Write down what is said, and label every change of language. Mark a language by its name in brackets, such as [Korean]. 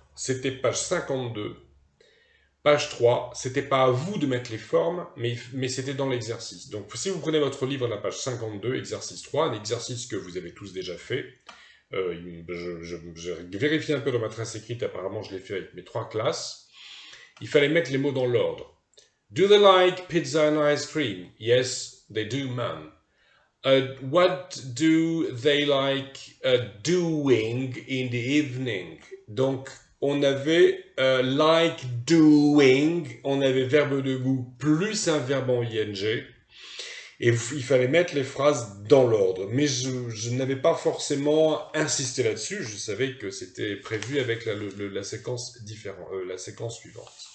[French] C'était page 52. Page 3, c'était pas à vous de mettre les formes, mais c'était dans l'exercice. Donc, si vous prenez votre livre à la page 52, exercice 3, un exercice que vous avez tous déjà fait, je vérifie un peu dans ma trace écrite, apparemment je l'ai fait avec mes 3 classes. Il fallait mettre les mots dans l'ordre. [English] Do they like pizza and ice cream? Yes, they do, ma'am. What do they like doing in the evening? [French] Donc, on avait like doing, on avait verbe de goût plus un verbe en ing. Et il fallait mettre les phrases dans l'ordre. Mais je n'avais pas forcément insisté là-dessus. Je savais que c'était prévu avec la séquence la séquence suivante.